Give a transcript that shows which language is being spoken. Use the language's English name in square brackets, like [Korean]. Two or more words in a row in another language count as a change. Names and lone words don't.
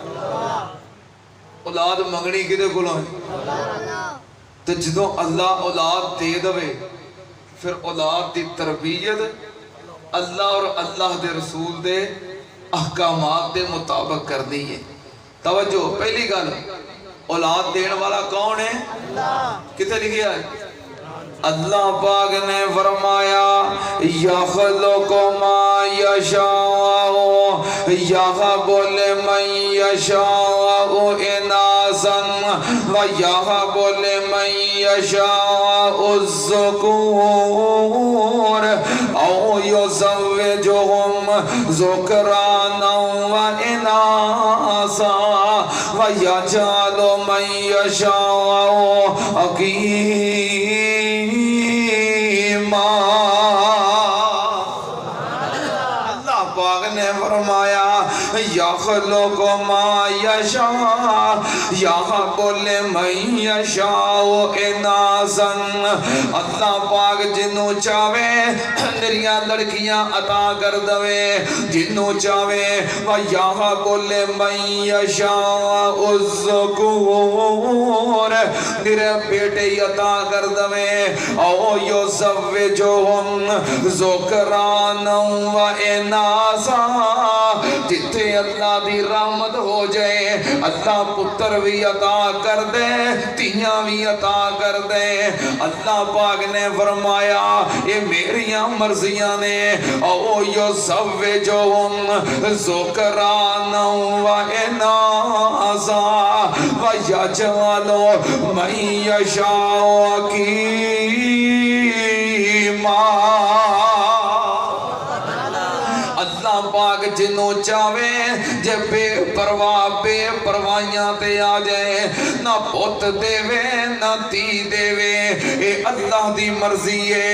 [Punjabi] اولاد منگنی کدے کولوں ہے؟ تو جو اللہ اولاد دے دیوے فیر اولاد کی تربیت اللہ اور اللہ کے رسول کے احکامات کے مطابق کرنی ہے. توجہ، پہلی گل اولاد دینے والا کون ہے? کتھے لکھا ہے? اللہ پاک نے فرمایا [Arabic] يخلق ما يشاء يهب لمن يشاء إناثا ويهب لمن يشاء ذكور أو يزوجهم ذكرانا وإناثا ويجعل من يشاء عقيما. [Punjabi] اللہ پاک نے فرمایا [Arabic] يخلق ما يشاء يهب لمن يشاء إناثا. [Punjabi] اللہ پاک جنہوں چاہوے نریاں لڑکیاں عطا کر دیوے، جنہوں چاہوے [Arabic] ويهب لمن يشاء ذكور [Punjabi] نرے بیٹے عطا کر دیوے [Arabic] أو يزوجهم ذكرانا وإناثا. [Punjabi] جتھے اللہ دی رحمت ہو جائے اللہ پتر بھی عطا کر دے، دھیاں بھی عطا کر دے, तियां भी अता कर दे। اللہ پاک نے فرمایا یہ میریاں مرضیاں نے [Arabic] أو يزوجهم ذكرانا وإناثا ويجعل من يشاء عقيما. [Punjabi] اللہ پاک جنہوں چاہوے جے بےپرواہیاں تے آ جائے نہ پت دیوے نہ دھی دیوے، یہ اللہ دی مرضی ہے.